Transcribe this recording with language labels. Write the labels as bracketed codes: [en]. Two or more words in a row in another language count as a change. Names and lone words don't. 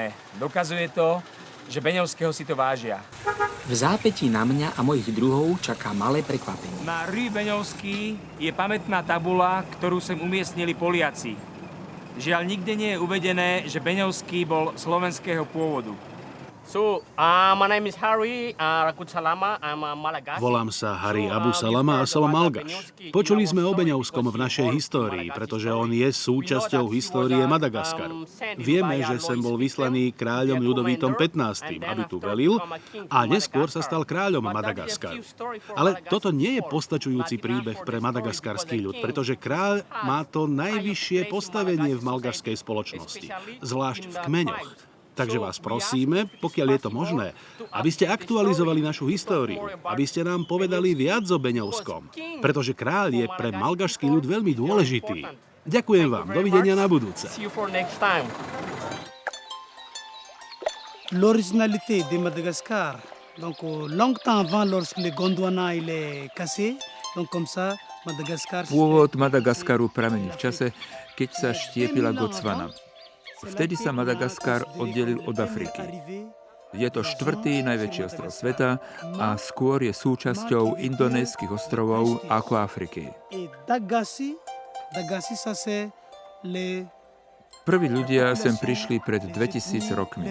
[sk] Dokazuje to, že Beňovského si to vážia. V zápätí na mňa a mojich druhov čaká malé prekvapenie. Na Rue Beňovský je pamätná tabula, ktorú sem umiestnili Poliaci. Žiaľ, nikde nie je uvedené, že Beňovský bol slovenského pôvodu. [en] My name is Harry Rakut Salama. I'm a Malagasy. [sk] Volám sa Hari Abu Salama a som Malgaš. Počuli sme o Beňovskom v našej histórii, pretože on je súčasťou histórie Madagaskaru. Vieme, že sem bol vyslaný kráľom Ľudovítom XV, aby tu velil a neskôr sa stal kráľom Madagaskaru. Ale toto nie je postačujúci príbeh pre madagaskarský ľud, pretože kráľ má to najvyššie postavenie v malgašskej spoločnosti, zvlášť v kmeňoch. Takže vás prosíme, pokiaľ je to možné, aby ste aktualizovali našu históriu, aby ste nám povedali viac o Beňovskom, pretože kráľ je pre malgašský ľud veľmi dôležitý. Ďakujem vám, dovidenia na budúce. [fr] L'originalité de Madagascar, donc longtemps avant lorsque le Gondwana il est cassé, donc comme ça Madagascar. [sk] Pôvod Madagaskaru pramení v čase, keď sa štiepila Gondwana. Vtedy sa Madagaskar oddelil od Afriky. Je to štvrtý najväčší ostrov sveta a skôr je súčasťou indonéskych ostrovov ako Afriky. Prví ľudia sem prišli pred 2000 rokmi.